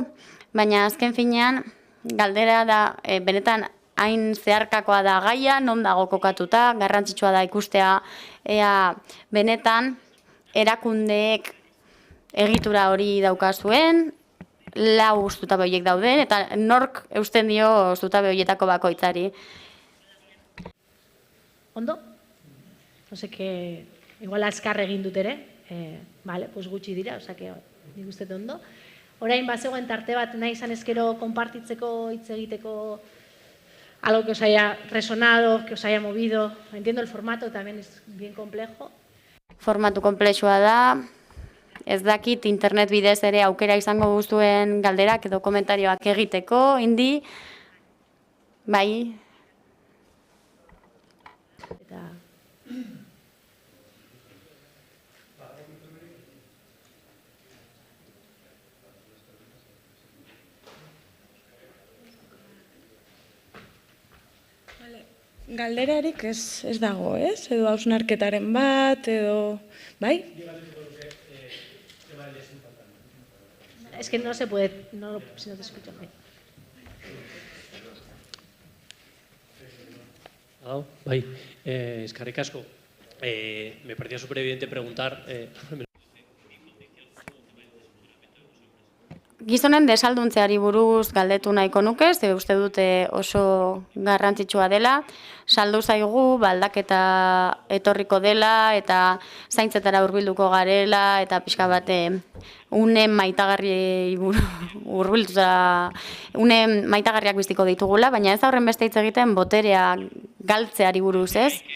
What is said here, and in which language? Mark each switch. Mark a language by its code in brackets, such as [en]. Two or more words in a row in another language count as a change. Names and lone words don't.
[eu] Baina azken finean, galdera da, benetan, hain zeharkakoa da gaia, non dago kokatuta, garrantzitsua da ikustea, ea benetan, erakundeek egitura hori daukazuen, lau zutabe horiek dauden, eta nork eusten dio zutabe horietako bakoitzari. Ondo? [es] Ose que igual [eu] azkar egin dut ere, [es] vale, pues [eu] gutxi dira, [es] osea que [eu] nik uste dut ondo. Orain bazegoen tarte bat nahi izan ezkero konpartitzeko, hitz egiteko, [es] algo que os haya resonado, que os haya movido. Entiendo el formato, también es bien complejo. [eu] Formatu konplexua da, ez dakit internet bidez ere aukera izango guztuen galderak edo komentarioak egiteko, indi, bai. Eta Galderarik ez dago, ez? Edo hausnarketaren bat, edo... Bai? [es] es que no se puede, no, si no te escucho bien. [eu] Bai, eskerrik asko. [es] Me parecía súper evidente preguntar... [eu] Gizonen desalduntzeari buruz galdetu nahiko nuke, ze uste dute oso garrantzitsua dela, saldu zaigu, aldaketa etorriko dela, eta zaintzetara hurbilduko garela, eta pixka bat une maitagarri hurbilduta, une maitagarriak biztiko ditugula, baina ez horren beste hitz egiten boterea galtzeari buruz, ez?